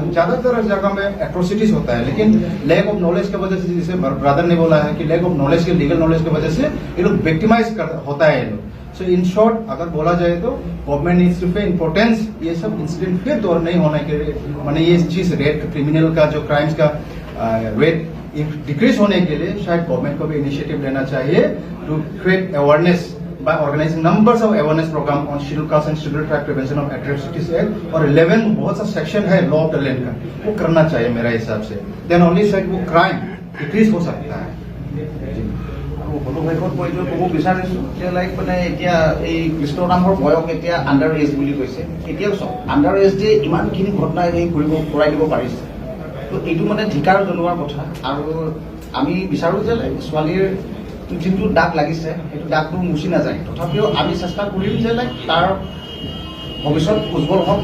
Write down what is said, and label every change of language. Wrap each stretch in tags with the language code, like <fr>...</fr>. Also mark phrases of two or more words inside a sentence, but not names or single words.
<hi>ज्यादातर जगह में एट्रोसिटीज होता है, लेकिन</hi> <en>lack of knowledge</en> <hi>की वजह से, जैसे ब्रदर ने बोला है कि</hi> <en>lack of knowledge</en> <hi>के,</hi> <en>legal knowledge</en> <hi>की वजह से ये लोग विक्टिमाइज होता है ये लोग।</hi> <en>so in short</en> <hi>अगर बोला जाए तो</hi> <en>government needs to pay importance,</en> <hi>ये सब इंसिडेंट फिर तो नहीं होने के लिए, माने ये चीज रेट क्रिमिनल का जो क्राइम्स का रेट डिक्रीज होने के लिए शायद गवर्नमेंट को भी इनिशिएटिव लेना चाहिए</hi> <en>to create awareness by organizing numbers of awareness program on scheduled caste and scheduled tribe prevention of atrocities act</en> <hi>और 11 बहुत सा सेक्शन है</hi> <en>law of the land</en> <hi>का, वो करना चाहिए मेरा हिसाब से,</hi> <en>then only</en> <hi>साइड वो क्राइम डिक्रीज हो सकता है।</hi> <as>অনুভৱত মই এইটো ক'ব বিচাৰিছোঁ যে লাইক মানে এতিয়া এই কৃষ্ণ নামৰ বয়স এতিয়া</as> <en>under age</en> <as>বুলি কৈছে, এতিয়াও চাওক</as> <en>under age</en> <as>যে ইমানখিনি ঘটনা সেই কৰাই দিব পাৰিছে, তো এইটো মানে ধিকাৰ জনোৱাৰ কথা। আৰু আমি বিচাৰোঁ যে লাইক ছোৱালীৰ যোনটো দাগ লাগিছে সেইটো দাগটো মুচি নাযায়, তথাপিও আমি চেষ্টা কৰিম যে লাইক তাৰ ভৱিষ্যত উজ্জ্বল হওক।</as>